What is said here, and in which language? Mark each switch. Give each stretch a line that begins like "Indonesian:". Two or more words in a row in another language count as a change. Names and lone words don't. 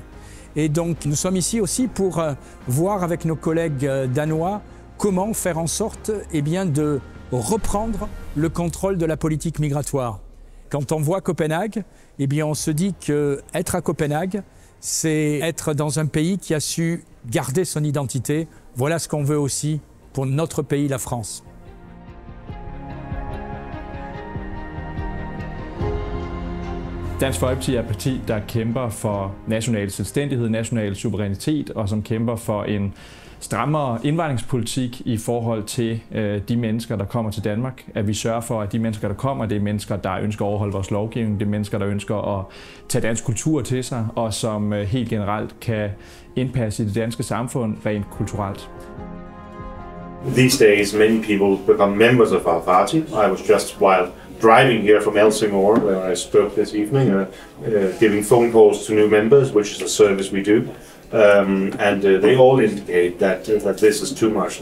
French: Et donc nous sommes ici aussi pour voir avec nos collègues danois comment faire en sorte de reprendre le contrôle de la politique migratoire. Quand on voit Copenhague, on se dit qu'être à Copenhague, c'est être dans un pays qui a su garder son identité. Voilà ce qu'on veut aussi pour notre pays, la France.
Danish: Dansk Folkeparti er et parti, der kæmper for national selvstændighed, national suverænitet, og som kæmper for en strammere indvandringspolitik i forhold til de mennesker, der kommer til Danmark. At vi sørger for, at de mennesker, der kommer, det er mennesker, der ønsker at overholde vores lovgivning. Det er mennesker, der ønsker at tage dansk kultur til sig, og som helt generelt kan indpasse i det danske samfund rent kulturelt.
English: These days, many people become members of our party. I was just while driving here from Helsingør, where I spoke this evening, giving phone calls to new members, which is a service we do. They all indicate that this is too much.